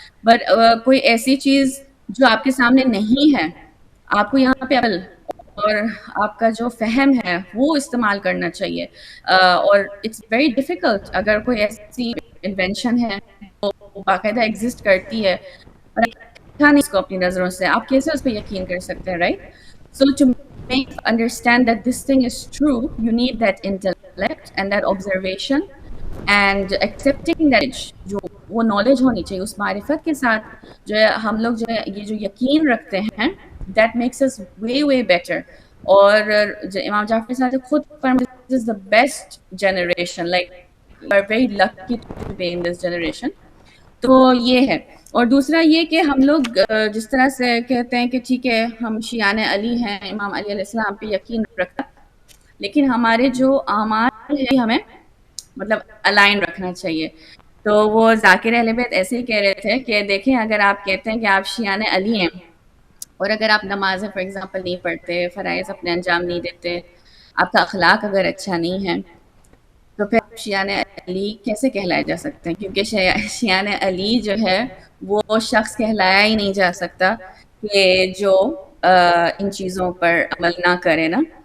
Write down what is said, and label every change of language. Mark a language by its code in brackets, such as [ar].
[ur] But کوئی ایسی چیز جو آپ کے سامنے نہیں ہے، آپ کو یہاں پہ عقل اور آپ کا جو فہم ہے وہ استعمال کرنا چاہیے. اور [en] it's very difficult [ur] اگر کوئی ایسی انوینشن ہے وہ باقاعدہ ایگزسٹ کرتی ہے اور دیکھا نہیں اس کو اپنی نظروں سے، آپ کیسے اس پہ یقین کر سکتے ہیں؟ Right. [en] so to make understand that this thing is true, you need that intellect and that observation and accepting that [ur] جو وہ نالج ہونی چاہیے. اس معرفت کے ساتھ جو ہے ہم لوگ جو ہے یہ جو یقین رکھتے ہیں [en] that makes us way way better. [ur] اور جو امام جعفر صادق خود فرماتے ہیں [en] this is the best generation, like we are very lucky to be in this generation. [ur] تو یہ ہے. اور دوسرا یہ کہ ہم لوگ جس طرح سے کہتے ہیں کہ ٹھیک ہے ہم شیعان علی ہیں، امام علی علیہ السلام پہ یقین رکھتا، لیکن ہمارے جو اعمال ہیں ہمیں مطلب الائن رکھنا چاہیے. تو وہ ذاکر اہل بیت ایسے ہی کہہ رہے تھے کہ دیکھیں اگر آپ کہتے ہیں کہ آپ شیعان علی ہیں اور اگر آپ نمازیں فار ایگزامپل نہیں پڑھتے، فرائض اپنے انجام نہیں دیتے، آپ کا اخلاق اگر اچھا نہیں ہے، تو پھر شیعان علی کیسے کہلائے جا سکتے ہیں؟ کیونکہ شیعان علی جو ہے وہ شخص کہلایا ہی نہیں جا سکتا کہ جو ان چیزوں پر عمل نہ کرے نا.